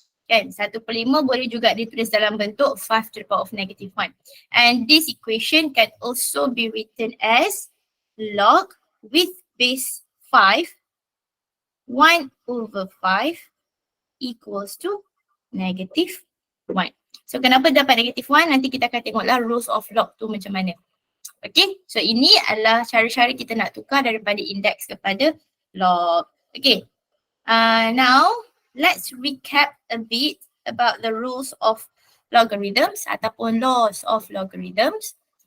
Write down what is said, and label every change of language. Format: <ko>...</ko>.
<ms>Kan, 1/5 boleh juga ditulis dalam bentuk</ms> <en>5 to the power of negative 1. And this equation can also be written as log with base 5, 1/5 equals to negative 1.</en> <ms>So kenapa dapat negative 1? Nanti kita akan tengoklah</ms> <en>rules of log</en> <ms>tu macam mana. Okay, so ini adalah cara-cara kita nak tukar daripada indeks kepada log.</ms> <en>Okay, now let's recap a bit about the rules of logarithms</en> <ms>ataupun</ms> <en>laws of logarithms.</en>